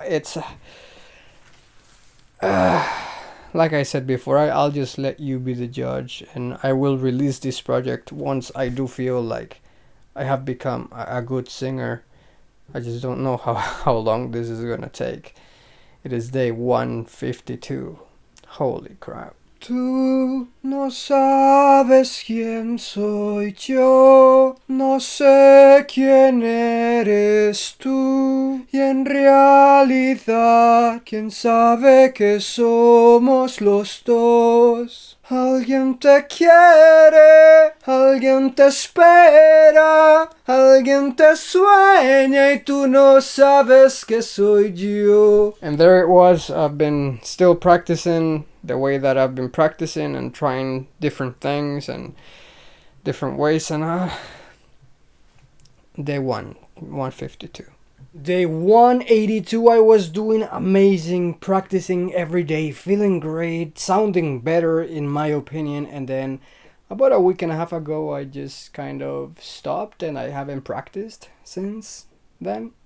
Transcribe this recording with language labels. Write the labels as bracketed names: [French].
[English] It's like I said before, I'll just let you be the judge, and I will release this project once I do feel like I have become a good singer. I just don't know how long this is gonna take. It is day 152. Holy crap. [Spanish] Tú no sabes quién soy yo, no sé quién eres tú, y en realidad, quién sabe que somos los dos. Alguien te quiere, alguien te espera, alguien te sueña y tú no sabes que soy yo. [English] And there it was. I've been still practicing the way that I've been practicing and trying different things and different ways, and day 152. Day 182, I was doing amazing, practicing every day, feeling great, sounding better in my opinion, and then about a week and a half ago I just kind of stopped and I haven't practiced since then.